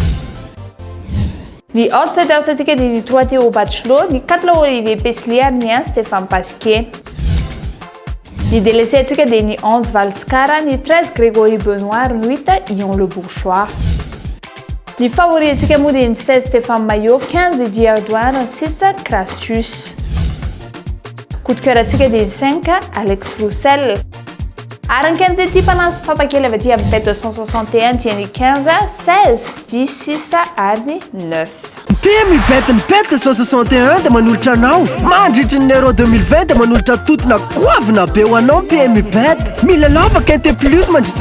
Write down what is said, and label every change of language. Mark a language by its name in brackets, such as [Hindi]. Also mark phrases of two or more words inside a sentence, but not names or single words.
[Malagasy] ny outsider atsika dia ny 3 Théo Bachelot ny 4 Olivier Peslier ary ny 1 Stéphane Pasquier ny délaissé atsika dia ny 11 Valscara ny 13 Grégory Benoît ary ny 8 Ion Le Bourgeois ny favori atsika moa dia ny 16 Stéphane Maillot 15 Eddie Ardoin ary 6 Crastus [French] coup de cœur [Malagasy] atsika dia ny 5 Alex Roussel ary ny quintet panasy papakely avy aty amin'ny bet 261 dia ny 15 16 10 6 ary ny 9 PMU bet ny bet 261 dia manolotra anao mandritry ny euro 2020 dia manolotra totona goavina be ho anao PMU bet mila laovaka ente plus mandritry